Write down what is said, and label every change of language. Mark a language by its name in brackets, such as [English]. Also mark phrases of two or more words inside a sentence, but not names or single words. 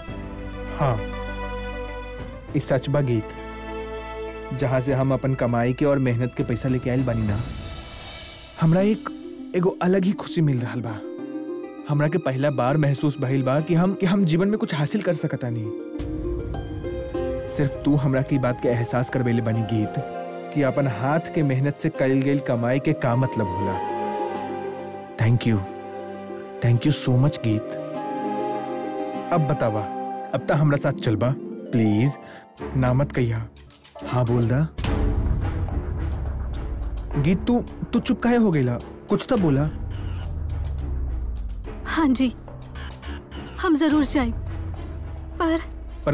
[Bhojpuri] हाँ इस सच बा गीत, जहाँ से हम अपन कमाई के और मेहनत के पैसा लेके आयल बानी ना, हमरा एगो अलग ही खुशी मिल रहा बा। हमरा के पहला बार महसूस भइल बा कि हम जीवन में कुछ हासिल कर सकता नहीं। सिर्फ तू हमरा की बात के एहसास करवेले बनी गीत कि अपन हाथ के मेहनत से कल गई कमाई के का मतलब होला। [English] Thank you so much गीत। [Bhojpuri] अब बतावा, अब तक हमरा साथ चलबा प्लीज, ना मत कहिया। हाँ बोल दा गीत। तू चुप काहे हो गईला? कुछ तो बोला। हाँ जी हम जरूर जाए, पर